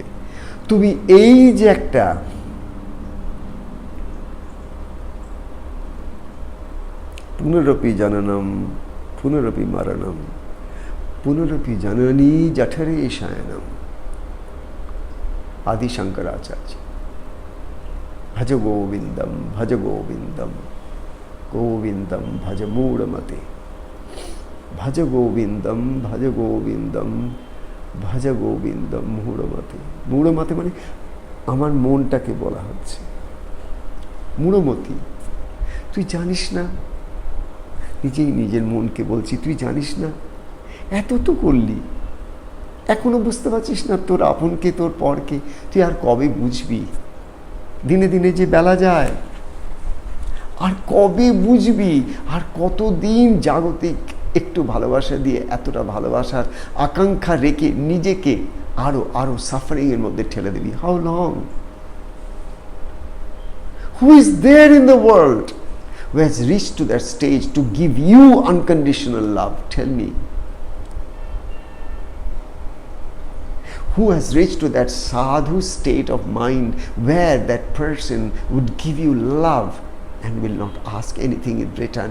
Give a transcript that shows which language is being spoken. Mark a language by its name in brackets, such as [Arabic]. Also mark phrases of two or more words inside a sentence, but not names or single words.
[Bangla] তুমি এই যে একটা [Sanskrit] পুনরপি জননম পুনরপি মরণম পুনরপি জননী জঠরে শয়নম, আদি শঙ্করাচার্য। ভজ গোবিন্দম ভজ গোবিন্দম গোবিন্দম ভজ মূঢ়মতে, ভজ গোবিন্দম ভজ গোবিন্দম ভজ গোবিন্দম মূঢ়মতে। [Bangla] মূঢ়মতে মানে আমার মনটাকে বলা হচ্ছে মূঢ়মতি। তুই জানিস না, নিজেই নিজের মনকে বলছি, তুই জানিস না, এত তো করলি, এখনো বুঝতে পারছিস না তোর আপনকে, তোর পরকে। তুই আর কবে বুঝবি? দিনে দিনে যে বেলা যায়, আর কবে বুঝবি? আর কতদিন জাগতিক একটু ভালোবাসা দিয়ে এতটা ভালোবাসার আকাঙ্ক্ষা রেখে নিজেকে আরো আরো সাফারিং এর মধ্যে ঠেলে দিবি? [English] How long? Who is there in the world who has reached to that stage to give you unconditional love? Tell me. Who has reached to that sadhu state of mind where that person would give you love and will not ask anything in return?